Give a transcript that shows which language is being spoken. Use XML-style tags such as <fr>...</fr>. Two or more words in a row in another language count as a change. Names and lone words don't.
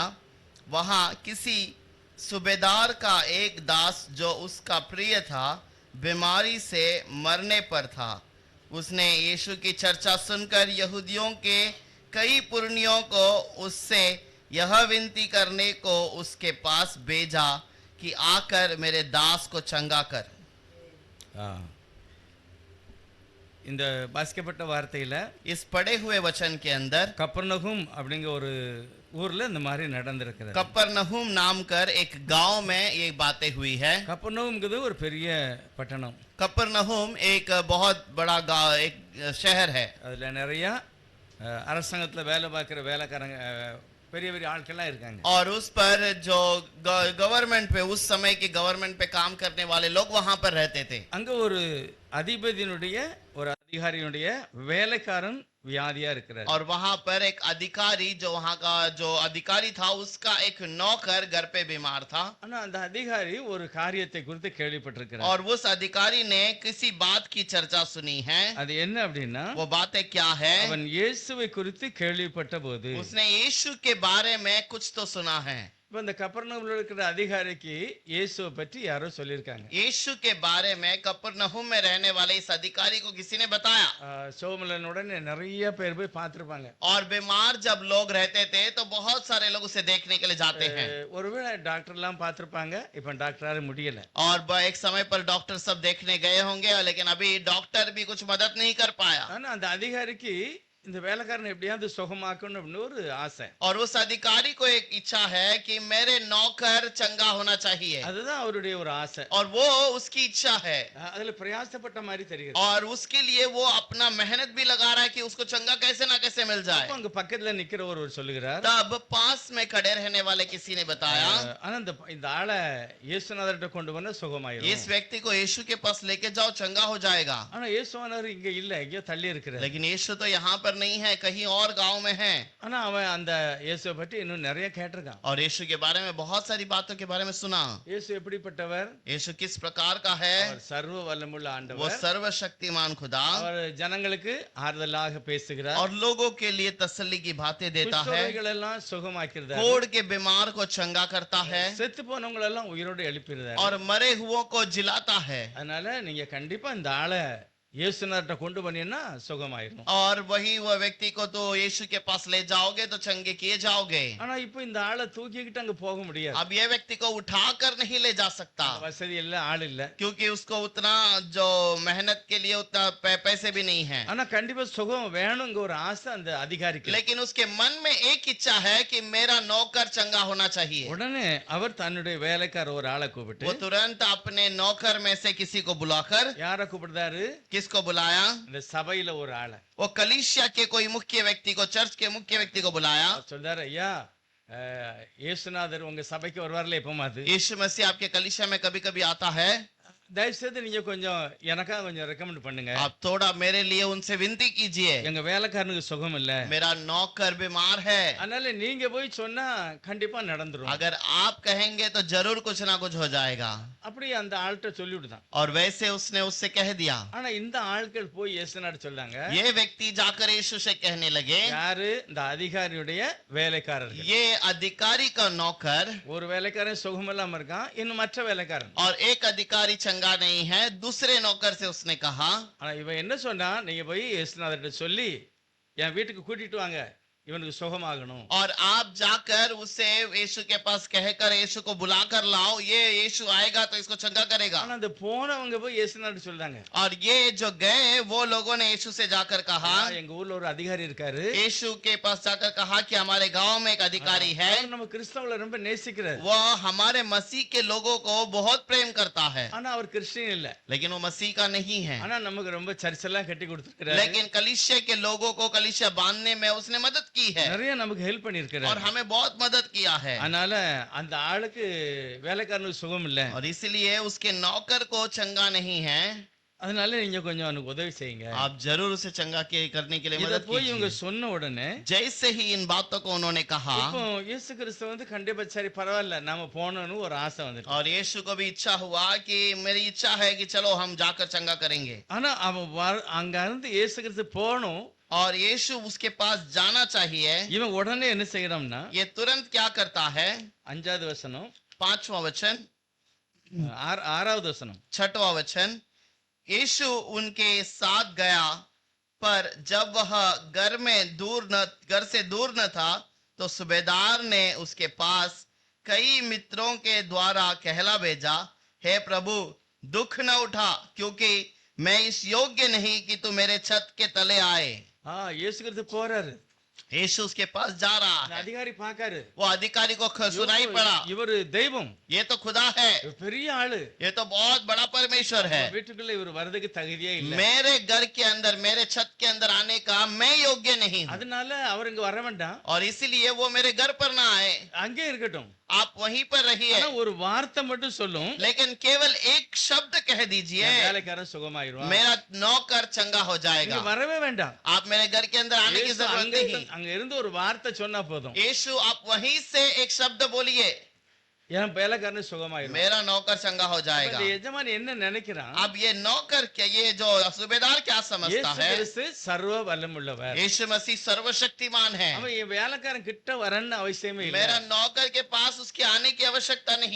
<hi>वहां किसी सूबेदार का एक दास जो उसका प्रिय था बीमारी से मरने पर था. उसने यीशु की चर्चा सुनकर यहूदियों के कई पुरनियों को उससे यह विनती करने को उसके पास भेजा कि आकर मेरे दास को चंगा कर.</hi> <ta>இந்த வாசிக்கப்பட்ட வார்த்தையில</ta> <hi>इस पढ़े हुए वचन के अंदर</hi> <ta>கப்பர்நகூம் அப்படிங்கிற ஒரு ஊர்ல இந்த மாதிரி நடந்திருக்கிறது.</ta> <hi>कफरनहूम नाम कर एक गांव में ये बातें हुई है.</hi> <ta>கப்பர்நகூம்ங்கிறது ஒரு பெரிய பட்டணம்.</ta> <hi>कफरनहूम एक बहुत बड़ा गांव, एक शहर है.</hi> <ta>அதுல நிறைய அரசாங்கத்துல வேலை பார்க்குற வேலைக்காரங்க பெரிய பெரிய ஆட்கள்லாம் இருக்காங்க.</ta> <hi>और उस पर जो गवर्नमेंट पे, उस समय की गवर्नमेंट पे काम करने वाले लोग वहां पर रहते थे.</hi> <ta>அங்க ஒரு அதிபதியினுடைய ஒரு அதிகாரியினுடைய வேலைக்காரன் வியாதியா இருக்கிறார்.</ta> <hi>और वहां पर एक अधिकारी, जो वहां का जो अधिकारी था, उसका एक नौकर घर पे बीमार था.</hi> <ta>ஆனா அந்த அதிகாரி ஒரு காரியத்தை குறித்து கேள்விப்பட்டிருக்கிறார்.</ta> <hi>और उस अधिकारी ने किसी बात की चर्चा सुनी है.</hi> <ta>அது என்ன அப்படின்னா,</ta> <hi>वो बातें क्या है?</hi> <ta>அவன் இயேசுவை குறித்து கேள்விப்பட்ட போது,</ta> <hi>उसने यीशु के बारे में कुछ तो सुना है.</hi> <ta>இப்ப இந்த கப்பர்நகூம்ல இருக்கிற அதிகாரிக்கு இயேசுவை பற்றி யாரோ சொல்லியிருக்காங்க.</ta> <hi>यीशु के बारे में कफरनहूम में रहने वाले इस अधिकारी को किसी ने बताया.</hi> <ta>சோமலனுடன் நிறைய பேர் போய் பார்த்திருப்பாங்க.</ta> <hi>और बीमार जब लोग रहते थे तो बहुत सारे लोग उसे देखने के लिए जाते हैं.</hi> <ta>ஒருவேளை டாக்டர் எல்லாம் பார்த்திருப்பாங்க. இப்ப டாக்டரால முடியல.</ta> <hi>और एक समय पर डॉक्टर सब देखने गए होंगे, लेकिन अभी डॉक्टर भी कुछ मदद नहीं कर पाया.</hi> <ta>ஆனா அந்த அதிகாரிக்கு இந்த வேலைக்காரனை எப்படியாவது சுகமாக்கணும் அப்படின்னு ஒரு ஆசை.</ta> <hi>और उस अधिकारी को एक इच्छा है कि मेरे नौकर चंगा होना चाहिए.</hi> <ta>அதுதான் அவருடைய ஒரு ஆசை.</ta> <hi>और वो उसकी इच्छा है.</hi> <ta>அதுல பிரயாசப்பட்ட மாதிரி தெரியுது.</ta> <hi>और उसके लिए वो अपना मेहनत भी लगा रहा है कि उसको चंगा कैसे ना कैसे मिल जाए.</hi> <ta>அங்க பக்கத்துல நிக்கிற ஒரு சொல்லுகிறார்.</ta> <hi>तब पास में खड़े रहने वाले किसी ने बताया,</hi> <ta>ஆனா இந்த ஆளை இயேசுநாதர்கிட்ட கொண்டு போனா சுகமாயிரும்.</ta> <hi>इस व्यक्ति को यीशु के पास लेके जाओ, चंगा हो जाएगा.</hi> <ta>ஆனா இயேசுநாதர் இங்க இல்ல, எங்கேயோ தள்ளி இருக்கிறார்.</ta> <hi>लेकिन यीशु तो यहाँ पर नहीं है, कहीं और गांव में है.</hi> <ta>ஆனா அவன் அந்த இயேசுவை பற்றி இன்னும் நிறைய கேட்டிருக்கான்.</ta> <hi>और यीशु के बारे में बहुत सारी बातों के बारे में सुना.</hi> <ta>இயேசு எப்படிப்பட்டவர்?</ta> <hi>यीशु किस प्रकार का है?</hi> <ta>அவர் சர்வ வல்லமுள்ள ஆண்டவர்.</ta> <hi>वो सर्वशक्तिमान खुदा.</hi> <ta>அவர் ஜனங்களுக்கு ஆறுதலாக பேசுகிறார்.</ta> <hi>और लोगों के लिए तसल्ली की बातें देता है.</hi> <ta>குஷ்டரோகிகள் எல்லாம் சுகமாக்குறார்.</ta> <hi>कोढ़ के बीमार को चंगा करता है.</hi> <ta>செத்து போனவங்க எல்லாம் உயிரோடு எழுப்பிறார்.</ta> <hi>और मरे हुओं को जिलाता है.</hi> <ta>அதனால நீங்க கண்டிப்பா இந்த ஆளை இயேசுநாதர்கிட்ட கொண்டு போனீங்கன்னா சுகமாயிரும்.</ta> <hi>और वही वह व्यक्ति को तो यीशु के पास ले जाओगे तो चंगे किए जाओगे.</hi> <ta>ஆனா இப்போ இந்த ஆளை தூக்கிக்கிட்டு அங்க போக முடியாது.</ta> <hi>अब ये व्यक्ति को उठाकर नहीं ले जा सकता.</hi> <ta>வசதி இல்ல, ஆள் இல்ல.</ta> <hi>क्योंकि उसको उतना जो मेहनत के लिए उतना पैसे भी नहीं है.</hi> <ta>ஆனா கண்டிப்பா சுகம் வேணும்ங்க ஒரு ஆசை அந்த அதிகாரிக்கு.</ta> <hi>लेकिन उसके मन में एक इच्छा है कि मेरा नौकर चंगा होना चाहिए.</hi> <ta>உடனே அவர் தன்னுடைய வேலைக்கார ஒரு ஆளை கூப்பிட்டு,</ta> <hi>वो तुरंत अपने नौकर में से किसी को बुलाकर,</hi> <ta>யாரை கூப்பிடுறாரு?</ta> <hi>किसको बुलाया?</hi> <ta>இந்த சபையில ஒரு ஆளை.</ta> <hi>वो कलीसिया के कोई मुख्य व्यक्ति को, चर्च के मुख्य व्यक्ति को बुलाया.</hi> <ta>சொல்றாரு, ஐயா இயேசுநாதர் உங்க சபைக்கு வருவார்ல எப்பமாது?</ta> <hi>यीशु मसीह आपके कलीसिया में कभी कभी आता है.</hi> <ta>தயவு செய்து நீங்க கொஞ்சம் எனக்காக கொஞ்சம் ரெக்கமெண்ட் பண்ணுங்க.</ta> <hi>आप थोड़ा मेरे लिए उनसे विनती कीजिए.</hi> <ta>எங்க வேலைக்காரனுக்கு சுகம் இல்ல,</ta> <hi>मेरा नौकर बीमार है.</hi> <ta>அதனால நீங்க போய் சொன்னா கண்டிப்பா நடந்துரும்.</ta> <hi>अगर आप कहेंगे तो जरूर कुछ ना कुछ हो जाएगा.</hi> <ta>அப்படி அந்த ஆள்கிட்ட சொல்லிவிடுதான்.</ta> <hi>और वैसे उसने उससे कह दिया.</hi> <ta>ஆனா இந்த ஆட்கள் போய் இயேசுநாதர் சொன்னாங்க,</ta> <hi>ये व्यक्ति जाकर यीशु से कहने लगे,</hi> <ta>யாரு? இந்த அதிகாரியுடைய வேலைக்காரர்.</ta> <hi>ये अधिकारी का नौकर.</hi> <ta>ஒரு வேலைக்காரன் சுகம் இல்லாம இருக்கான், இன்னும் மற்ற வேலைக்காரன்.</ta> <hi>और एक अधिकारी चंगा नहीं है, दूसरे नौकर से उसने कहा.</hi> <ta>ஆனா இவன் என்ன சொன்னா, நீங்க போய் இயேசுநாதர்கிட்ட சொல்லி என் வீட்டுக்கு கூட்டிட்டு வாங்க, இவனுக்கு சுகமாகணும்.</ta> <hi>और आप जाकर उसे यीशु के पास कहकर यीशु को बुलाकर लाओ, ये यीशु आएगा तो इसको चंगा करेगा।</hi> <ta>ஆனா அந்த போனவங்க போய் இயேசுநாட்டு சொல்றாங்க,</ta> <hi>और ये जो गए वो लोगों ने यीशु से जाकर कहा,</hi> <ta>எங்க ஊர்ல ஒரு அதிகாரி இருக்காரு,</ta> <hi>यीशु के पास जाकर कहा कि हमारे गांव में एक अधिकारी है,</hi> <ta>அவர் நம்ம கிறிஸ்தவங்களை ரொம்ப நேசிக்கிறார்,</ta> <hi>वो हमारे मसीह के लोगों को बहुत प्रेम करता है,</hi> <ta>ஆனா அவர் கிறிஸ்டியன் இல்ல,</ta> <hi>लेकिन वो मसीह का नहीं है।</hi> <ta>ஆனா நமக்கு ரொம்ப சர்ச் எல்லாம் கட்டி கொடுத்திருக்காரு,</ta> <hi>लेकिन कलीसिया के लोगों को कलीसिया बांधने में उसने मदद की है</hi> <ta>நிறைய நமக்கு ஹெல்ப்</ta> <hi>और</hi> <ta>பண்ணிருக்காரு.</ta> <hi>हमें बहुत मदद किया है।</hi> <ta>அதனால அந்த ஆளுக்கு வேலைக்காரனுக்கு சுகம் இல்ல,</ta> <hi>और इसलिए उसके नौकर को चंगा नहीं है,</hi> <ta>அதனால நீங்க கொஞ்சம் அவனுக்கு உதவி செய்யுங்க.</ta> <hi>आप जरूर उसे चंगा करने के लिए</hi> <ta>இத</ta> <hi>मदद</hi> <ta>போய் இவங்க</ta> <hi>कीजिए।</hi> <ta>சொன்ன உடனே</ta> <hi>जैसे ही इन बातों को उन्होंने कहा,</hi> <ta>இப்போ இயேசு கிறிஸ்து வந்து கண்டிப்பா சரி பரவாயில்ல நாம போகணும்னு ஒரு ஆசை வந்துட்டு,</ta> <hi>और यीशु को भी इच्छा हुआ कि मेरी इच्छा है कि चलो हम जाकर चंगा करेंगे।</hi> <ta>ஆனா அவன் அங்க இருந்து இயேசு கிறிஸ்து போகணும்,</ta> <hi>और यीशु उसके पास जाना चाहिए।</hi> <ta>இவன் உடனே என்ன செய்யறான்னா,</ta> <hi>ये तुरंत क्या करता है?</hi> <ta>5வது வசனம்</ta> <hi>5वां वचन,</hi> <ta>6வது வசனம்,</ta> <hi>6वां वचन, यीशु उनके साथ गया, पर जब वह घर से दूर न था तो सूबेदार ने उसके पास कई मित्रों के द्वारा कहला भेजा, हे प्रभु दुख न उठा, क्योंकि मैं इस योग्य नहीं कि तू मेरे छत के तले आए।</hi> <ta>இயேசு கிறிஸ்து போறாரு,</ta> <hi>यीशु उसके पास जा रहा</hi> <ta>அந்த</ta> <hi>है,</hi> <ta>அதிகாரி பாக்காரு,</ta> <hi>वो अधिकारी को सुनाई पड़ा,</hi> <ta>இவரு தெய்வம்,</ta> <hi>ये तो खुदा है,</hi> <ta>இவர் பெரிய ஆளு,</ta> <hi>ये तो बहुत बड़ा परमेश्वर है,</hi> <ta>வீட்டுக்குள்ள இவர் வர்றதுக்கு தகுதியே இல்ல,</ta> <hi>मेरे घर के अंदर, मेरे छत के अंदर आने का मैं योग्य नहीं हूं,</hi> <ta>அதனால அவர் இங்க வர வேண்டாம்,</ta> <hi>और इसीलिए वो मेरे घर पर ना आए,</hi> <ta>அங்கே இருக்கட்டும்,</ta> <hi>आप वहीं पर रहिए,</hi> <ta>ஆனா ஒரு வார்த்தை மட்டும் சொல்லும்,</ta> <hi>लेकिन केवल एक शब्द कह दीजिए,</hi> <ta>என் வேலைக்காரன் சுகமாயிருவான்,</ta> <hi>मेरा नौकर चंगा हो</hi> <ta>இங்க</ta> <hi>जाएगा।</hi> <ta>வரவே வேண்டாம்,</ta> <hi>आप मेरे घर के अंदर आने की</hi> <ta>இயேசு</ta> <hi>जरूरत नहीं।</hi> <ta>அங்க இருந்து ஒரு வார்த்தை சொன்னா போதும்,</ta> <hi>यीशु आप वहीं से एक शब्द बोलिए,</hi> <ta>என் வேலைக்காரன் சுகமாயிருவான்.</ta> <hi>मेरा नौकर चंगा हो जाएगा।</hi> <ta>இந்த எஜமான் என்ன நினைக்கிறான்,</ta> <hi>अब ये नौकर क्या, ये जो सूबेदार क्या समझता</hi> <ta>இயேசு</ta> <hi>है?</hi> <ta>கிறிஸ்து சர்வ வல்லமுள்ளவர்,</ta> <hi>यीशु मसीह सर्वशक्तिमान है,</hi> <ta>அவன் என் வேலைக்காரன் கிட்ட வரன்னு அவசியமே இல்ல,</ta> <hi>मेरा नौकर के पास उसके आने की आवश्यकता नहीं।</hi>